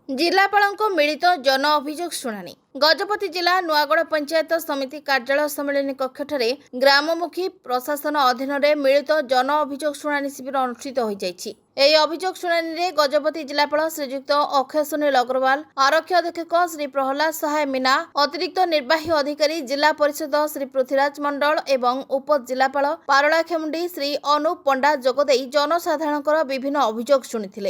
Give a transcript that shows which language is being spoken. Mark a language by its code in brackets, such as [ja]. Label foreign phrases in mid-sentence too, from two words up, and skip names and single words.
[or] ଜିଲ୍ଲାପାଳଙ୍କ ମିଳିତ ଜନ ଅଭିଯୋଗ ଶୁଣାଣି ଗଜପତି ଜିଲ୍ଲା ନୂଆଗଡ଼ ପଞ୍ଚାୟତ ସମିତି କାର୍ଯ୍ୟାଳୟ ସମ୍ମେଳନ କକ୍ଷଠାରେ ଗ୍ରାମମୁଖୀ ପ୍ରଶାସନ ଅଧୀନ ମେ ମିଳିତ ଜନ ଅଭିଯୋଗ ଶୁଣାଣି ଶିବିର ଅନୁଷ୍ଠିତ ହୋ ଯାଇଛି। ଏହି ଅଭିଯୋଗ ଶୁଣାଣିରେ ଗଜପତି ଜିଲ୍ଲାପାଳ ଶ୍ରୀଯୁକ୍ତ ଅକ୍ଷୟ ସୁନୀଲ ଅଗ୍ରୱାଲ, ଆରକ୍ଷୀ ଅଧୀକ୍ଷକ ଶ୍ରୀ ପ୍ରହ୍ଲାଦ ସହାୟ ମୀନା, ଅତିରିକ୍ତ ନିର୍ବାହୀ ଅଧିକାରୀ ଜିଲ୍ଲା ପରିଷଦ ଶ୍ରୀ ପୃଥ୍ୱୀରାଜ ମଣ୍ଡଳ ଏବଂ ଉପଜିଲ୍ଲାପାଳ ପାରଳାଖେମୁଣ୍ଡି ଶ୍ରୀ ଅନୁପ ପଣ୍ଡା ଯୋଗଦେଇ ଜନସାଧାରଣଙ୍କର ବିଭିନ୍ନ ଅଭିଯୋଗ ଶୁଣିଥିଲେ।